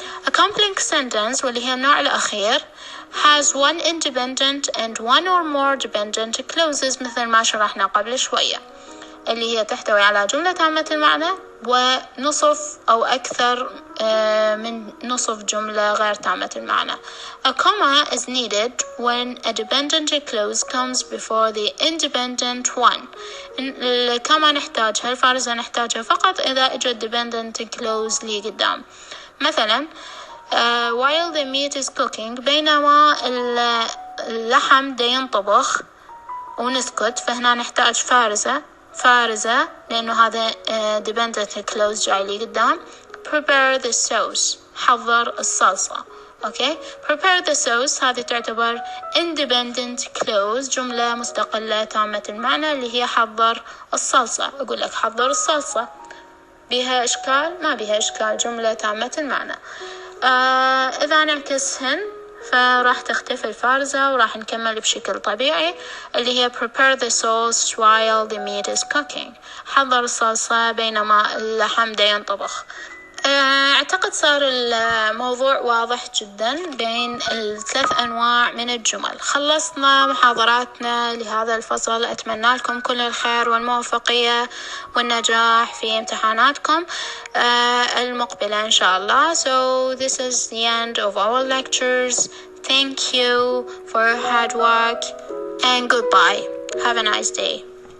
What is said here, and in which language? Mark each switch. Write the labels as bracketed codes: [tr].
[en] a complex sentence [ar] واللي هي النوع الأخير [en] has one independent and one or more dependent clauses [ar] مثل ما شرحنا قبل شوية، اللي هي تحتوي على جملة تامة المعنى ونصف أو أكثر من نصف جملة غير تامة المعنى. [en] a comma is needed when a dependent clause comes before the independent one. [ar] الكما نحتاجها، الفارزة نحتاجها فقط إذا اجت dependent clause لي قدام. مثلا [en] while the meat is cooking، [ar] بينما اللحم دا ينطبخ ونسكت، فهنا نحتاج فارزة لأنه هذا dependent clause جاي لي قدام. [en] prepare the sauce، [ar] حضر الصلصة. اوكي، [en] prepare the sauce [ar] هذه تعتبر independent clause، جملة مستقلة تامة المعنى اللي هي حضر الصلصة. أقول لك حضر الصلصة، بها إشكال؟ ما بها إشكال، جملة تامة المعنى. إذا نعكسهن فراح تختفي الفارزة وراح نكمل بشكل طبيعي اللي هي [en] prepare the sauce while the meat is cooking، [ar] حضر الصلصة بينما اللحم دا ينطبخ. أعتقد صار الموضوع واضح جدا بين الثلاث أنواع من الجمل. خلصنا محاضراتنا لهذا الفصل، أتمنى لكم كل الخير والموفقية والنجاح في امتحاناتكم المقبلة إن شاء الله. [en] So this is the end of our lectures. Thank you for your hard work and goodbye. Have a nice day.